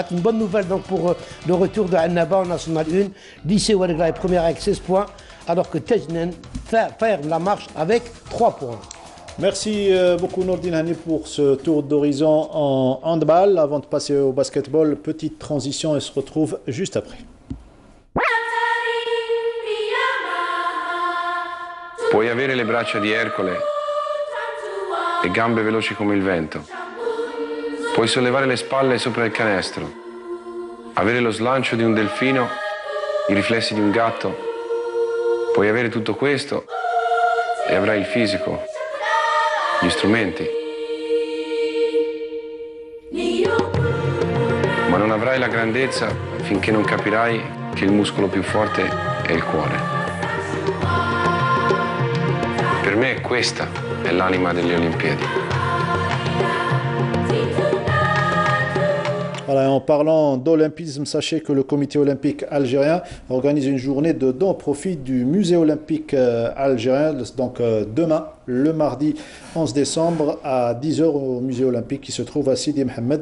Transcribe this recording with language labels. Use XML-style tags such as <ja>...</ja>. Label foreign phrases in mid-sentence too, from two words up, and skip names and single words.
<fr>Une bonne nouvelle donc pour le retour de Annaba en National 1. Lycée Ouergla est première avec 16 points, alors que Tejnen ferme la marche avec 3 points. Merci beaucoup Nordinani pour ce tour d'horizon en handball. Avant de passer au basketball, petite transition et se retrouve juste après.</fr> <it>Puoi avere le braccia di Ercole e gambe veloci come il vento. Puoi sollevare le spalle sopra il canestro, avere lo slancio di un delfino, i riflessi di un gatto. Puoi avere tutto questo e avrai il fisico, gli strumenti. Ma non avrai la grandezza finché non capirai che il muscolo più forte è il cuore. Per me questa è l'anima delle Olimpiadi.</it> <fr>Voilà, en parlant d'olympisme, sachez que le comité olympique algérien organise une journée de dons au profit du musée olympique algérien, donc demain le mardi 11 décembre à 10h au musée olympique qui se trouve à Sidi Mohamed.</fr>